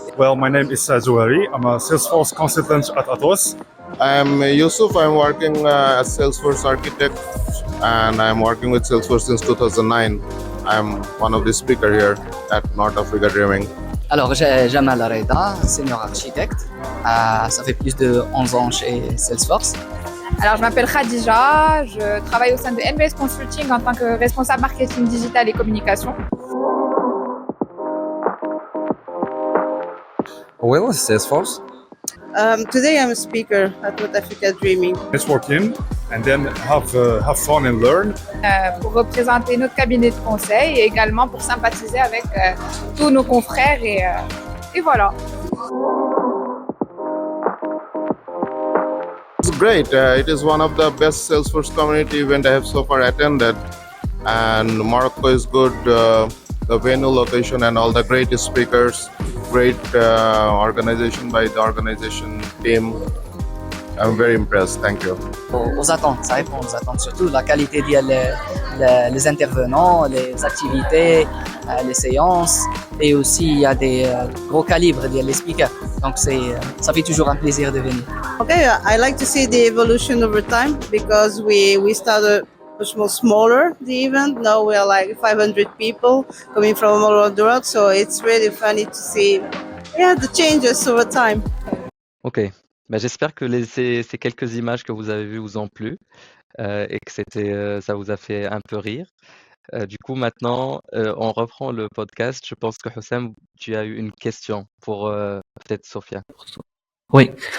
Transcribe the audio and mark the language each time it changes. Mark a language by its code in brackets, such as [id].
[en] Well, my name is Zouari. I'm a Salesforce consultant at Atos. I'm Yusuf. I'm working as Salesforce architect, and I'm working with Salesforce since 2009. I'm one of the speakers here at North Africa Dreaming. [fr] Alors, Jamal Areda, senior architecte. Ça fait plus de 11 ans chez Salesforce. Alors, je m'appelle Khadija. Je travaille au sein de NBS Consulting en tant que responsable marketing digital et communication. [en] Well, Salesforce. Today I'm a speaker at North Africa Dreaming. Networking and then have fun and learn. [fr] Pour représenter notre cabinet de conseil et également pour sympathiser avec tous nos confrères et voilà. [en] It's great. It is one of the best Salesforce community event I have so far attended, and Morocco is good. The venue, location, and all the great speakers. Great organization by the organization team. I'm very impressed. Thank you. [fr] Aux attentes, ça répond aux attentes, surtout la qualité les intervenants, les activités, les séances, et aussi il y a des gros calibres les speakers. Donc ça fait toujours un plaisir de venir. [en] Okay, I like to see the evolution over time because we started much more smaller the event. Now we are like 500 people coming from all over the world, so it's really funny to see the changes over time. Ok, [fr] Bah, j'espère que ces quelques images que vous avez vues vous ont plu et que ça vous a fait un peu rire. Du coup, maintenant, on reprend le podcast. Je pense que Houssem, tu as eu une question pour peut-être Sophia. Oui.